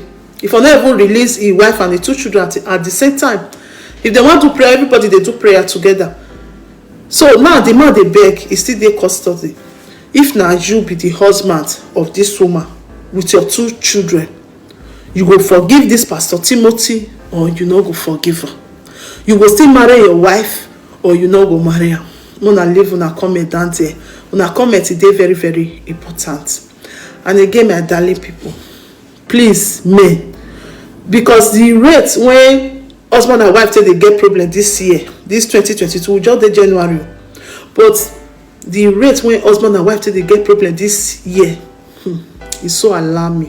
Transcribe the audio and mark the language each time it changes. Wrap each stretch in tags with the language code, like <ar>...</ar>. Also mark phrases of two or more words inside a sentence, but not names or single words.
<pcm>If I never release his wife and the two children at the same time, if they want to pray, everybody they do prayer together. So now the man they beg is still their custody. If now you be the husband of this woman with your two children, you will forgive this Pastor Timothy or you not go forgive her. You will still marry your wife or you no go marry am. Una leave una comment down there. Una comment dey very very important. And again, my darling people, please, men, because the rate when husband and wife take dey get problem this year, this 2022, we just dey January, but the rate when husband and wife take dey get problem this year is so alarming.</pcm>